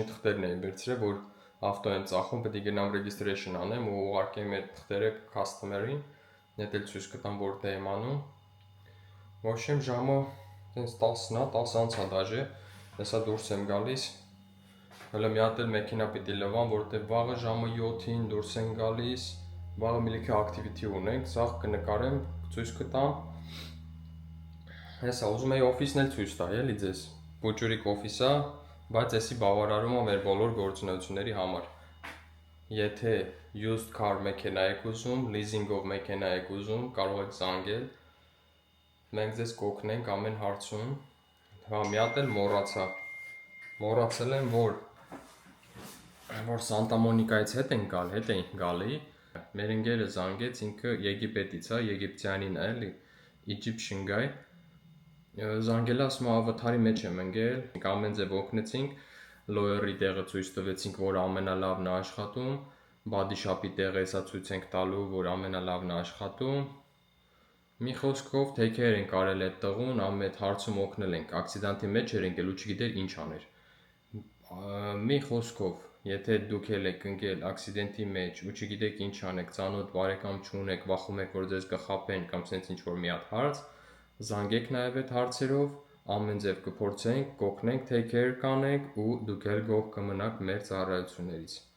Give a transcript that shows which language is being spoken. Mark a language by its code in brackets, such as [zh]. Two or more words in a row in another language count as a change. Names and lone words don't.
[hy] թղթերն էի վերցրել, որ ավտո եմ ծախում, պետք է գնամ registration անեմ ու ուղարկեմ այդ թղթերը customer-ին, net էլ ցույց կտամ որտեղ եմ անում։ Ոչմ ժամը տենց 10-ն ա, 10 անց ա դաժե, հեսա դուրս եմ գալիս։ Հələ մի հատ էլ մեքենա պիտի լվամ, որտեղ վաղը ժամը 7-ին դուրս են գալիս, վաղը մի լիքը activity ունենք, սաղ կնկարեմ, ցույց կտամ։ Հեսա ուզում եի օֆիսն էլ ցույց տալ, էլի ձեզ։ Փուճուրիկ օֆիս ա, բայց էսի բավարարում ա մեր բոլոր գործունեությունների համար։ Եթե [en] used car [hy] մեքենա եք ուզում, leasing-ով մեքենա եք ուզում, կարող եք զանգել։ Մենք ձեզ կօգնենք ամեն հարցում։ Հա, մի հատ էլ մոռացա։ Մոռացել եմ, որ Սանտա Մոնիկայից հետ էինք գալի։ Մեր ընկերը զանգեց, ինքը Եգիպտից ա, եգիպտյանին է, էլի, [en] Egyptian guy։ [hy] Զանգել ասում ավատարի մեջ եմ ընկել, ամեն ձև օգնեցինք, lawyer-ի տեղը ցույց տվեցինք, որ ամենալավն է աշխատում, [en] body shop- [hy] ի տեղը էսա ցույց ենք տալու, որ ամենալավն է աշխատում։ Մի խոսքով [en] take care [hy] ենք արել այդ տղուն, ամեն հարցում օգնել ենք, ակցիդենտի մեջ էր ընկել ու չգիտեր ինչ աներ։ Մի խոսքով, եթե դուք եք ընկել ակցիդենտի մեջ ու չգիտեք ինչ անեք, ծանոթ բարեկամ չունեք, վախում եք, որ ձեզ կխաբեն կամ sense ինչ որ մի հատ հարց, զանգեք նաև այդ հարցերով, ամեն ձև կփորձենք, կօգնենք, [en] take care [hy] կանենք ու դուք էլ գոհ կմնաք մեր ծառայություններից